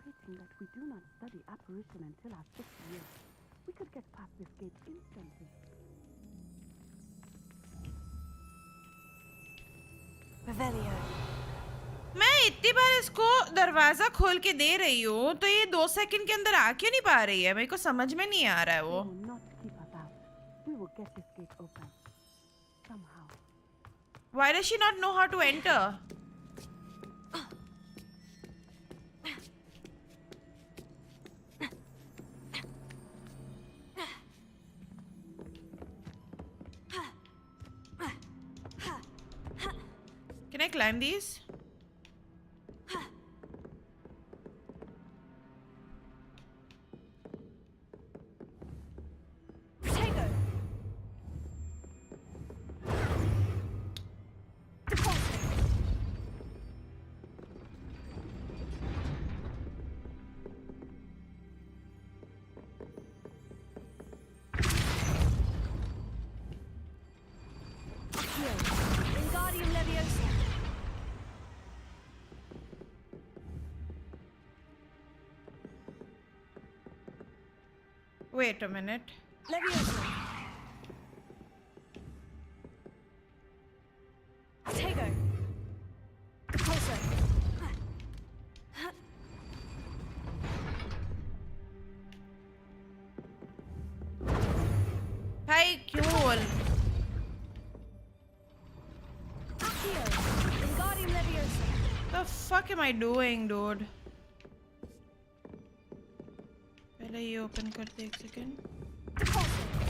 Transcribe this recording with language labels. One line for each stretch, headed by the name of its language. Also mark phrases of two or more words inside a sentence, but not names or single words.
English: asking that we do not study apparition until our 6th year. We could get past this gate instantly. Revelio.
Hindi: मैं इतनी बार इसको दरवाजा खोल के दे रही हूँ तो ये 2 सेकंड के अंदर आ क्यों नहीं पा रही है? मेरे को समझ में नहीं आ रहा है वो.
English: They will not keep us out. We will get this gate open. Somehow. Why does she not know how to enter? Can I climb these? Potato. Deposit. Accio. Wingardium Leviosa. Wait a minute. Leviosa. Potato. Repulsor.
Hindi: भाई क्यों बोल?
English: Accio. Wingardium Leviosa. The fuck am I doing, dude?
Hindi: पहले ये ओपन करते एक सेकंड.
English: Repulsor.